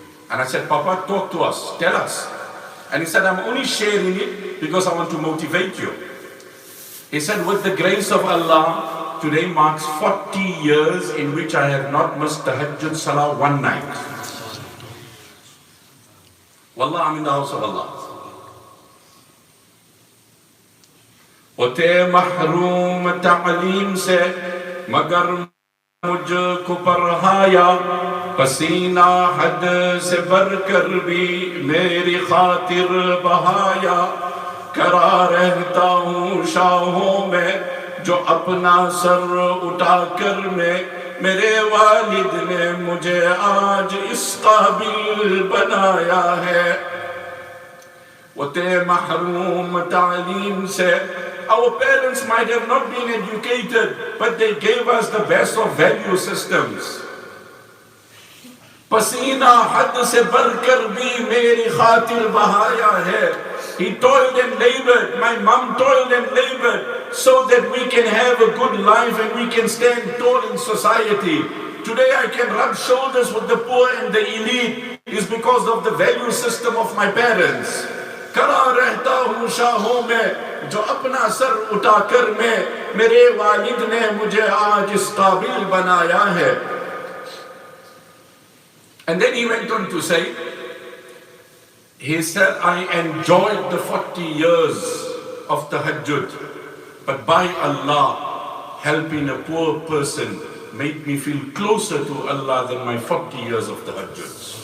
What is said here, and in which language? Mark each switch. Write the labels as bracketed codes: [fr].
[en] And I said, Papa, talk to us, tell us. And he said, I'm only sharing it because I want to motivate you. He said, with the grace of Allah, today marks 40 years in which I have not missed the Tahajjud Salah one night. Wallah, I'm in the house of Allah. [hi] Ote mahroom ta'aleem se, magar mujhko parhaya, पसीना हद से बढ़कर भी मेरी खातिर बहाया करा रहता हूँ शाहों में जो अपना सर उठाकर मेरे वालिद ने मुझे आज इस काबिल बनाया है वो ते महरूम तालीम से. [en] Our parents might have not been educated, but they gave us the best of value systems. [hi] पसीना हद से बढ़कर भी मेरी खातिर बहाया है. [en] He toiled and labored, my mom toiled and labored so that we can have a good life and we can stand tall in society. Today I can rub shoulders with the poor and the elite is because of the value system of my parents. [hi] करा रहता हूँ शाहों में जो अपना sir उठाकर मेरे वालिद ने मुझे आज इस काबिल बनाया है. [en] And then he went on to say, he said, I enjoyed the 40 years of Tahajjud, but by Allah, helping a poor person made me feel closer to Allah than my 40 years of Tahajjud.